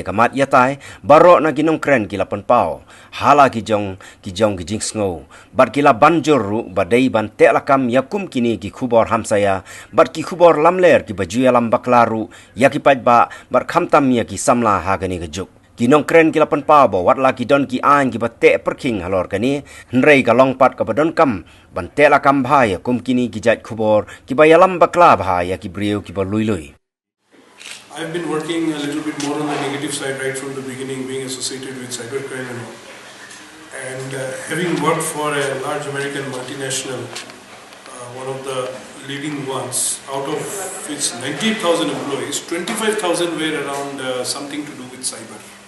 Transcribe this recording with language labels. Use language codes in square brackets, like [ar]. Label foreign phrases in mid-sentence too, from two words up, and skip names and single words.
[kha] ka Jingïatai baro na ginong kren kila pao hala ki jong ki jingsngo bat kila banjur ru badai ban te lakam yakum kini ki Khubor Hamsaïa bat ki Khubor lamler ki bajuya lam baklaru yakipaj ba bat khamtam ya ki samla ha kani ka juk kinong kren kila pao bo wat la ki don ki an ki bate perking Halor kani hnrei ka longpat ka badon kam ban te lakam bhaya kum kini ki jat Khubor ki bayalam bakla bhaya ki brio ki lui. [en] I've been working a little bit more on the negative side right from the beginning, being associated with cybercrime and all. And having worked for a large American multinational, one of the leading ones, out of its 19,000 employees, 25,000 were around something to do with cyber.